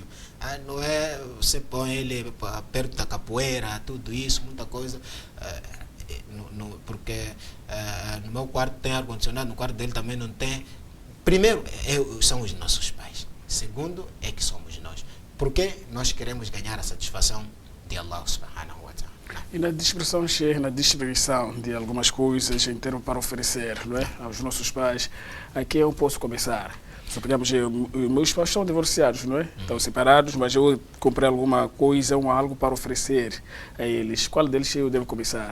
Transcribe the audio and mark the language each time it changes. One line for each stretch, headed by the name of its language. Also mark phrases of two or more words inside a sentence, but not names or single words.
Portuguese: Não é você põe ele perto da capoeira, tudo isso, muita coisa. Porque no meu quarto tem ar-condicionado, no quarto dele também não tem. Primeiro, são os nossos pais. Segundo, é que somos nós. Porque nós queremos ganhar a satisfação de
Arabic: الله سبحانه وتعالى.
Portuguese: E na dispersão, Sheikh, na distribuição de algumas coisas em termos para oferecer, não é, aos nossos pais, aqui eu posso começar. Suponhamos, meus pais são divorciados, não é? Estão separados, mas eu comprei alguma coisa, algo para oferecer a eles. Qual deles eu devo começar?